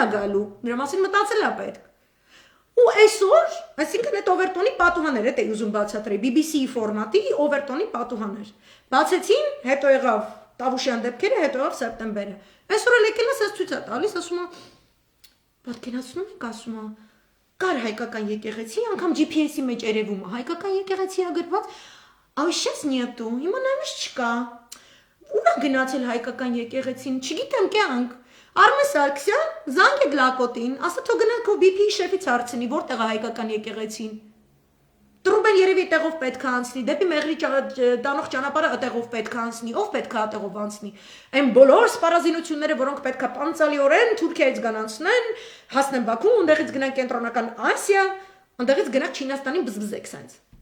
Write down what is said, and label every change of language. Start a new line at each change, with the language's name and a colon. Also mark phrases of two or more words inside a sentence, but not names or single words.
Armenian: գալու։ Նրա մասին մտածել է պետք։ Ու այսօր, այսինքն այդ Օվերտոնի պատուհաններ, այդ է ուզում բացատրել, BBC-ի ֆորմատի Օվերտոնի պատուհաններ։ Բացեցին, հետո եղավ Տավուշյան դեպքերը, հետո եղավ սեպտեմբերը։ Այսօր էլ եկել ես ցույց է տալիս, ասում է, պատկերացնում եք, ասում է, կար հայկական եկեղեցի, անգամ GPS-ի մեջ երևում է, հայկական եկեղեցի է գրված,
Russian: а сейчас нету,
Armenian: հիմա նայմս չկա։ Ուր է գնացել հայկական եկեղեցին, չգիտեմ կյանք։ Արմեն Սարգսյան զանգ է լակոտին, ասա թող գնա քո BP-ի շեֆից հարցնի, որտեղ է հայկական եկեղեցին։ Տրուբեն երևի տեղով պետք է անցնի, դեպի Մեղրի տանող ճանապարհը տեղով պետք է անցնի, ով պետք է տեղով անցնի։ Այն բոլոր սպառազինությունները, որոնք պետք է պանցալիորեն Թուրքիայից գնացնեն, հասնեն Բաքու, ունդեղից գնան կենտրոնական Ասիա, ունդեղից գնան Չինաստանին բզբզեք սենց։